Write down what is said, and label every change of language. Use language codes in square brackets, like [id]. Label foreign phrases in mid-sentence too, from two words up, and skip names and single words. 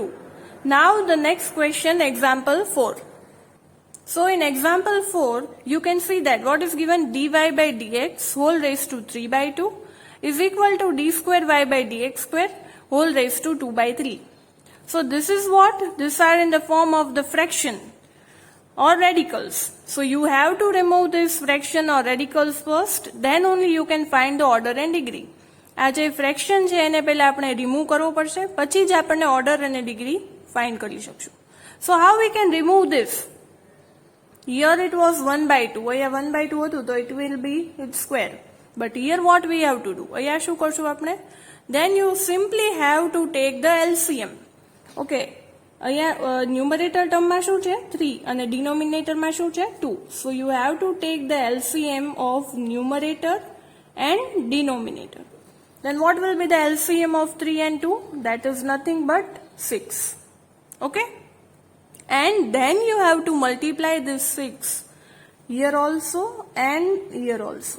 [en] Now the next question, example 4. So in example 4, you can see that what is given dy by dx whole raised to 3 by 2 is equal to d square y by dx square whole raised to 2 by 3. So this is what? These are in the form of the fraction or radicals. So you have to remove this fraction or radicals first, then only you can find the order and degree. [gu] આ જે fraction છે એને પહેલા આપણે remove કરવો પડશે, પછી જ આપણને order અને [en] degree find [gu] કરી શકશું. [en] So how we can remove this? Here it was 1 by 2. [gu] અહીંયા 1 by 2 હતું, તો [en] it will be its square. But here what we have to do? [gu] અહીંયા શું કરશું આપણે? [en] Then you simply have to take the LCM. Okay. [gu] અહીંયા [en] numerator term [gu] શું છે 3 અને ડિનોમિનેટરમાં શું છે 2. [en] So you have to take the LCM of numerator and denominator. Then what will be the LCM of 3 and 2? That is nothing but 6. Okay, and then you have to multiply this 6 here also and here also.